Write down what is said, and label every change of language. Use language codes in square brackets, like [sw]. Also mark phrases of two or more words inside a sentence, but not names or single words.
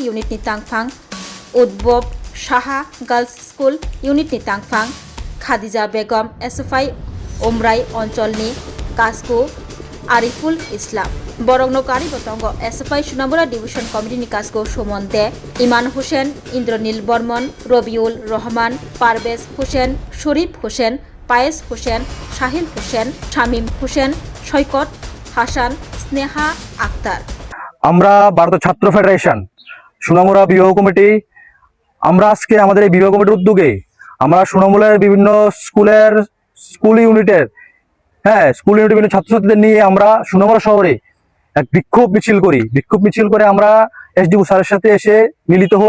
[trp] Unit ni Tangphang Udbob Shaha Girls School Unit ni Tangphang Khadija Begum SFI Omrai Onchol ni Kasko Ariful Islam Borogno Kari Botongo SFI Sunamura Division Committee ni Kasko Sumonte Iman Hussein Indranil Bormon Robiul Rahman Parvez Hussein Sharif Hussein পায়েস হোসেন শাহিল হোসেন শামীম হোসেন সৈকত হাসান স্নেহা আক্তার। [bn] আমরা ভারতীয় ছাত্র ফেডারেশন সুনামুরা বিভাগ কমিটি আমরা আজকে আমাদের এই বিভাগ কমিটির উদ্যোগে আমরা সুনামুরার বিভিন্ন [en] school unit [bn] বিভিন্ন ছাত্রছাত্রীদের নিয়ে আমরা সুনামুরা শহরে এক বিক্ষোভ মিছিল করে আমরা এসডিও স্যারের সাথে এসে মিলিত হই।